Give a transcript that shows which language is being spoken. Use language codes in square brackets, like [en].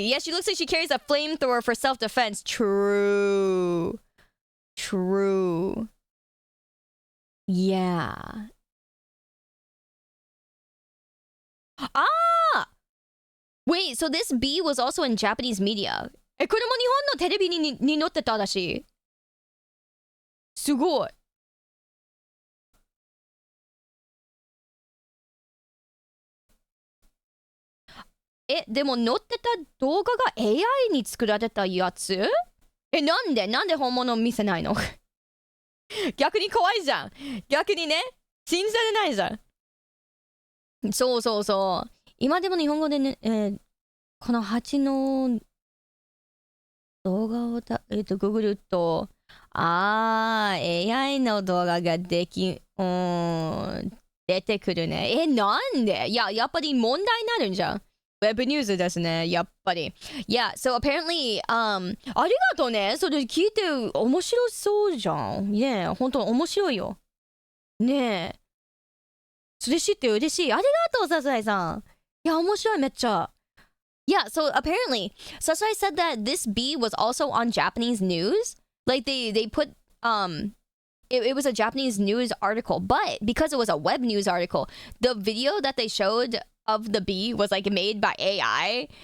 [en] Yeah, she looks like she carries a flamethrower for self-defense. True. True. Yeah. Ah! Wait, so this bee was also in Japanese media. [ja] え、これも日本のテレビに載ってたらしい。すごい。え、でも載ってた動画が AI に作られたやつ？え、なんで本物見せないの？逆に怖いじゃん。逆にね、信じられないじゃん。そうそうそう。今でも日本語でね、この蜂の動画をググると、AI の動画が出てくるね。え、なんで？いや、やっぱり問題になるんじゃん。ウェブニュースですね、やっぱり。 [en] Yeah, so apparently, [ja] ありがとうね。それ聞いて面白そうじゃん。ねえ、本当面白いよ。ねえ。それ知って嬉しい。ありがとう、笹井さん。いや、面白い、めっちゃ。 [en] Yeah, so apparently, Sasai said that this bee was also on Japanese news. Like they put it was a Japanese news article, but because it was a web news article, the video that they showed of the bee was like made by AI.